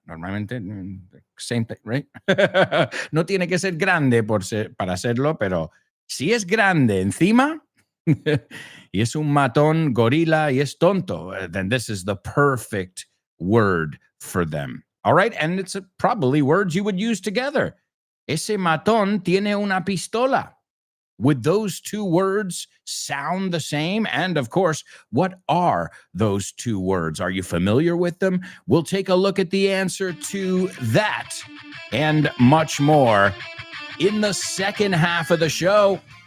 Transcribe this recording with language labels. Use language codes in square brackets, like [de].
[es] Normalmente, [en] same thing, right? [es] No tiene que ser grande para hacerlo, pero si es grande encima, y es un matón, gorila, y es tonto, [en] then this is the perfect word for them. All right? And it's probably words you would use together. [es] Ese matón tiene una pistola. [en] Would those two words sound the same? And of course, what are those two words? Are you familiar with them? We'll take a look at the answer to that and much more in the second half of the show.